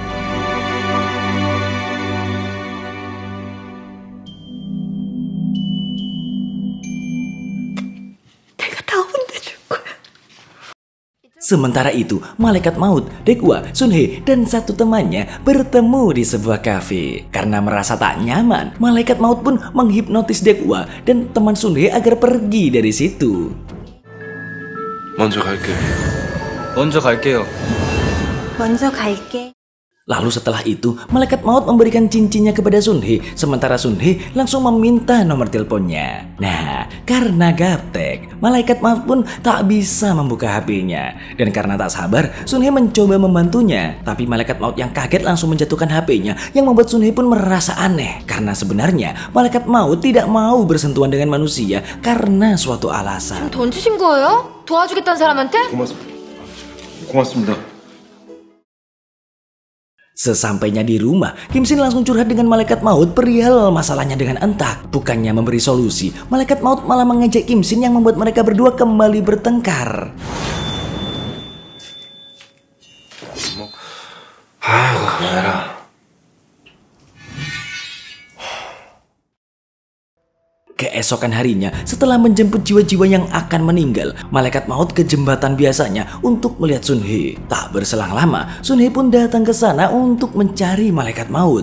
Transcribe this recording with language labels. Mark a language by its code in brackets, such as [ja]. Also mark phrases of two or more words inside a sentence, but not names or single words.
[id] Sementara itu, malaikat maut, Daegwa, Sun Hee, dan satu temannya bertemu di sebuah kafe. Karena merasa tak nyaman, malaikat maut pun menghipnotis Daegwa dan teman Sun Hee agar pergi dari situ. [ko] 먼저 갈게. 먼저 갈게요. 먼저 갈게. [id] Lalu setelah itu, malaikat maut memberikan cincinnya kepada Sun Hee, sementara Sun Hee langsung meminta nomor teleponnya. Nah, karena gaptek, malaikat maut pun tak bisa membuka HP-nya. Dan karena tak sabar, Sun Hee mencoba membantunya. Tapi malaikat maut yang kaget langsung menjatuhkan HP-nya, yang membuat Sun Hee pun merasa aneh. Karena sebenarnya, malaikat maut tidak mau bersentuhan dengan manusia karena suatu alasan. [ko] 던지신 거예요? 도와주겠다는 사람한테? 고맙습니다. [id] Sesampainya di rumah, Kim Shin langsung curhat dengan malaikat maut perihal masalahnya dengan Entak. Bukannya memberi solusi, malaikat maut malah mengejek Kim Shin yang membuat mereka berdua kembali bertengkar. [ko] 아이고, 카메라. [id] Keesokan harinya, setelah menjemput jiwa-jiwa yang akan meninggal, malaikat maut ke jembatan biasanya untuk melihat Sun Hee. Tak berselang lama, Sun Hee pun datang ke sana untuk mencari malaikat maut.